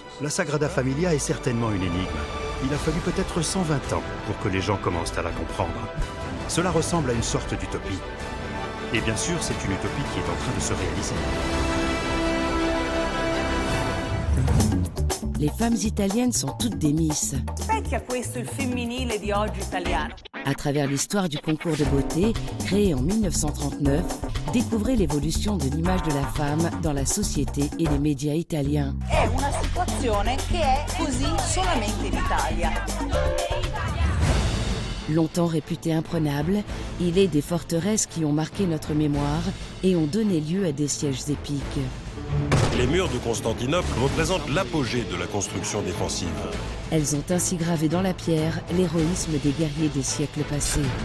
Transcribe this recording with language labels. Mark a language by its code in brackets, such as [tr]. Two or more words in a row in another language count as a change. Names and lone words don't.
[fr] La Sagrada Familia est certainement une énigme. Il a fallu peut-être 120 ans pour que les gens commencent à la comprendre. Cela ressemble à une sorte d'utopie. Et bien sûr, c'est une utopie qui est en train de se réaliser. Les femmes italiennes sont toutes des Miss. [it] Specchia questo il femminile di oggi italiano. [fr] À travers l'histoire du concours de beauté, créé en 1939, découvrez l'évolution de l'image de la femme dans la société et les médias italiens. [it] È una situazione che è così solamente in Italia. [fr] Longtemps réputé imprenable, il est des forteresses qui ont marqué notre mémoire et ont donné lieu à des sièges épiques. Les murs de Constantinople représentent l'apogée de la construction défensive. Elles ont ainsi gravé dans la pierre l'héroïsme des guerriers des siècles passés.